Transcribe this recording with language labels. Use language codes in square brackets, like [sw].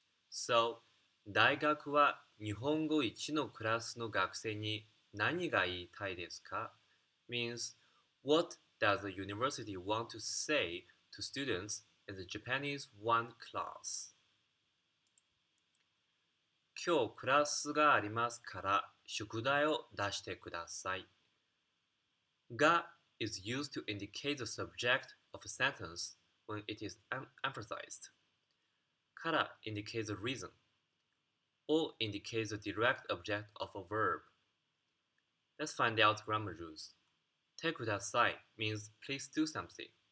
[en] So, [ja] 大学は日本語1のクラスの学生に何が言いたいですか [en] means what does the university want to say to students in the Japanese 1 class? [ja] 今日クラスがありますから宿題を出してください。 [en] が is used to indicate the subject of a sentence when it is emphasized. から indicates the reason. Or indicates the direct object of a verb. Let's find out grammar rules. てください means please do something.